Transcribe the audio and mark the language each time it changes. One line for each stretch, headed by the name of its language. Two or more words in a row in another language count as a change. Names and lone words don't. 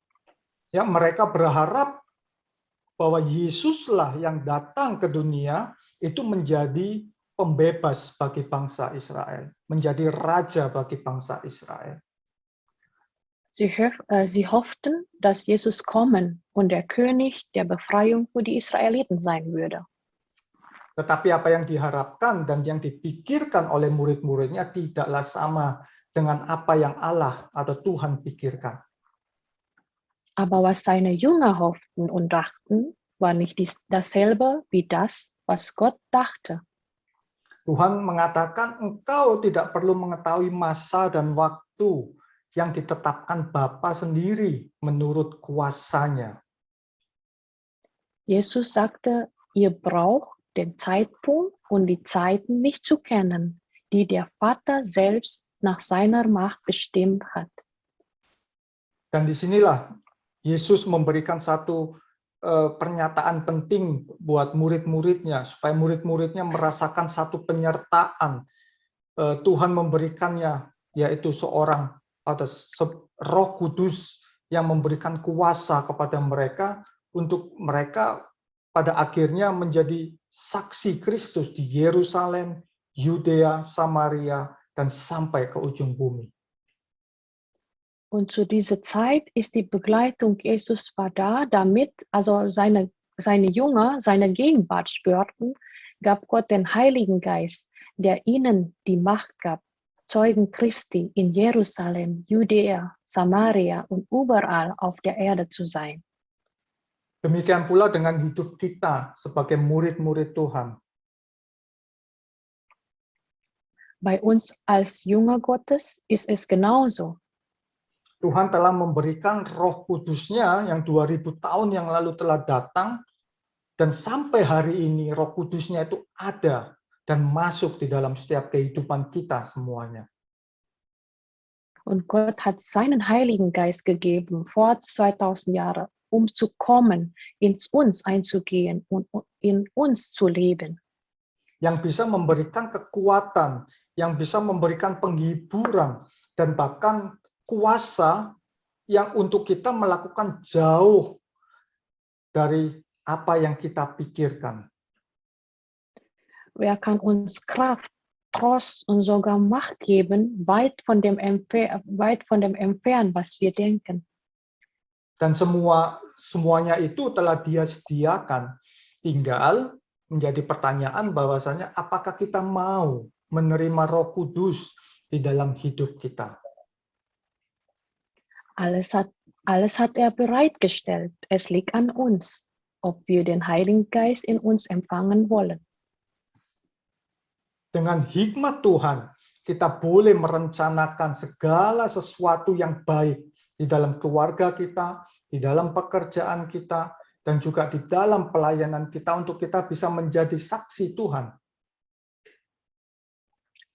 Indonesian: Ya, mereka berharap bahwa Yesuslah yang datang ke dunia itu menjadi pembebas bagi bangsa Israel, menjadi raja bagi bangsa Israel.
German: Sie hofften, dass Jesus kommen und der König der Befreiung für die Israeliten sein würde.
Indonesian: Tetapi apa yang diharapkan dan yang dipikirkan oleh murid-muridnya tidaklah sama dengan apa yang Allah atau Tuhan pikirkan.
German: Aber was seine Jünger hofften und dachten, war nicht dasselbe wie das, was Gott dachte.
Indonesian: Tuhan mengatakan, engkau tidak perlu mengetahui masa dan waktu yang ditetapkan Bapa sendiri menurut kuasanya.
German: Jesus sagte, ihr braucht den Zeitpunkt und die Zeiten nicht zu kennen, die der Vater selbst nach seiner Macht bestimmt hat.
Indonesian: Dan disinilah Yesus memberikan satu pernyataan penting buat murid-muridnya, supaya murid-muridnya merasakan satu penyertaan. Tuhan memberikannya, yaitu seorang atau Roh Kudus yang memberikan kuasa kepada mereka untuk mereka pada akhirnya menjadi saksi Kristus di Yerusalem, Yudea, Samaria, dan sampai ke ujung bumi.
German: Und zu dieser Zeit ist die Begleitung Jesus war da, damit also seine Jünger seine Gegenwart spürten, gab Gott den Heiligen Geist, der ihnen die Macht gab, Zeugen Christi in Jerusalem, Judäa, Samaria und überall auf der Erde zu sein.
Indonesian: Demikian pula dengan hidup kita sebagai murid-murid Tuhan.
German: Bei uns als Jünger Gottes ist es genauso.
Indonesian: Tuhan telah memberikan Roh Kudus-Nya yang 2000 tahun yang lalu telah datang, dan sampai hari ini Roh Kudus-Nya itu ada dan masuk di dalam setiap kehidupan kita semuanya.
German: Und Gott hat seinen Heiligen Geist gegeben vor 2000 Jahren, um zu kommen, in uns einzugehen und in uns zu leben.
Indonesian: Yang bisa memberikan kekuatan, yang bisa memberikan penghiburan, dan bahkan kuasa yang untuk kita melakukan jauh dari apa yang kita pikirkan.
German: Wer kann uns Kraft, Trost und sogar Macht geben, weit von dem entfernen, was wir denken.
Indonesian: Dan semuanya itu telah Dia sediakan. Tinggal menjadi pertanyaan bahwasanya apakah kita mau menerima Roh Kudus di dalam hidup kita.
German: Alles hat er bereitgestellt. Es liegt an uns, ob wir den Heiligen Geist in uns empfangen wollen.
Indonesian: Dengan hikmat Tuhan, kita boleh merencanakan segala sesuatu yang baik di dalam keluarga kita, di dalam pekerjaan kita, dan juga di dalam pelayanan kita untuk kita bisa menjadi saksi Tuhan.